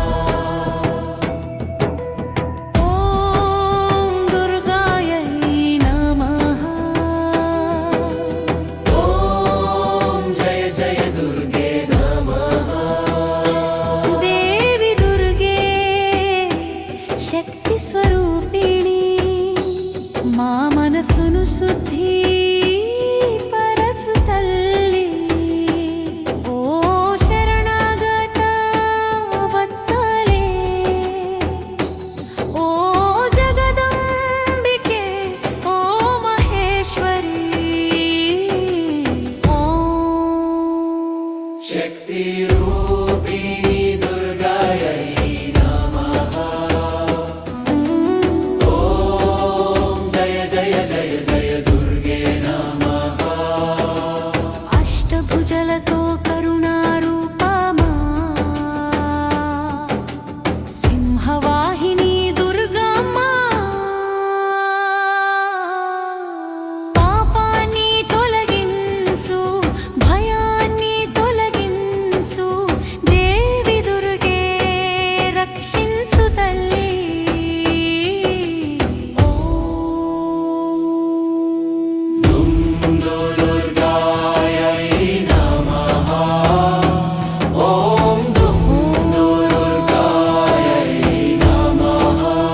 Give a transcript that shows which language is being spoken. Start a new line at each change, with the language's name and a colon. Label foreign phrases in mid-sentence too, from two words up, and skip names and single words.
Sanskrit: ॐ दुर्गायै नमः। ॐ जय जय दुर्गे नमः। देवी दुर्गे शक्ति स्वरूपिणी
Telugu: మా మనసును శుద్ధి పరచు తల్లి ఓ శరణాగత వత్సలే ఓ జగదంబికే ఓ మహేశ్వరి ఓం
Sanskrit: शक्ति रूपिणी दुर्गायै नमः। ॐ जय जय जय जय दुर्गे नमः।
Telugu: అష్టభుజలతో కరుణారూపమా సింహవాహిని దుర్గమ్మ పాపాన్ని తొలగించు భయాన్ని తొలగించు దేవి దుర్గే రక్షించు తల్లి
Sanskrit: दुर्गायै नमः। ॐ दुर्गायै नमः।